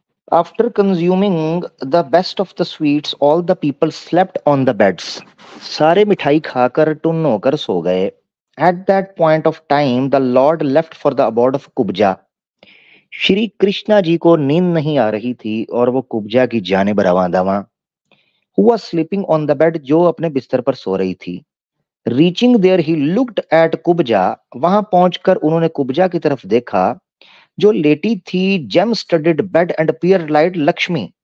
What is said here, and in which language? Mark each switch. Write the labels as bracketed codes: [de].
[en] After consuming the best of the sweets, all the people slept on the beds. [hi] सारे मिठाई खाकर टुन्न होकर सो गए। [en] At that point of time, the Lord left for the abode of Kubja. [hi] Shri Krishna ji को नींद नहीं आ रही थी और वो कुब्जा की जानिब रवाना। [en] Who was sleeping on the bed, [hi] जो अपने बिस्तर पर सो रही थी। [en] Reaching there, he looked at [hi] Kubja, वहां पहुंचकर उन्होंने कुब्जा की तरफ देखा जो लेटी थी [en] gem studded bed and pearl light [hi] Lakshmi.